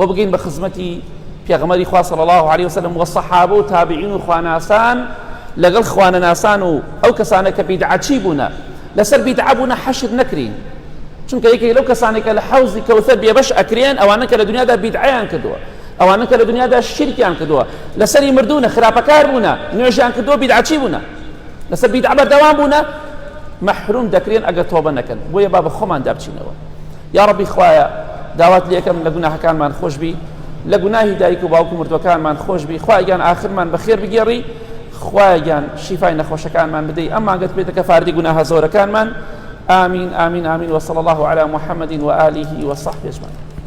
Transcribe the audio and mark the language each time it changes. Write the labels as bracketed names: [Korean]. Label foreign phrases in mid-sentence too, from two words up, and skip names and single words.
[Central Kurdish] بگەین بە خزمەتی پێغەمبەری خوا [Arabic] صلی الله عليه وسلم [Central Kurdish] و سەحابە و تابعین و خواناسان لەگەڵ خوانەناسان و ئەو کەسانە کە بیدعەچی بوونە، لەسەر بیدعە بوونە حەشر نەکرین، چونکە یەکێک لەو کەسانێکە لە حەوزی کەوسەر بێبەش ئەکرێن ئەوانە کە لە دنیادا بیدعەیان کردووە، ئەوانە کە لە دنیادا شیرکیان کردووە، لەسەری مردوونە، خراپەکار بوونە، نوێژیان کردووە، بیدعەچی بوونە، لەسەر بیدعە بەردەوام بوونە، محروم دەکرێن ئەگەر تۆبە نەکەن. بۆیە با بە خۆماندا بچینەوە. یا ڕەبی خوایە داوات لێ یەکەم لە گوناهەکانمان خۆش بی، لە گوناهی دایک و باوک و مردوەکانمان خۆش بی، خوایگیان ئاخرمان بەخێر بگێڕی، خوایگیان شیفای نەخۆشەکانمان بدەی، ئەم مانگەت بێتە کەفاردی گوناهە زۆرەکانمان. [Arabic] آمين آمين آمين وصلى الله على محمد وآله وصحبه أجمعين.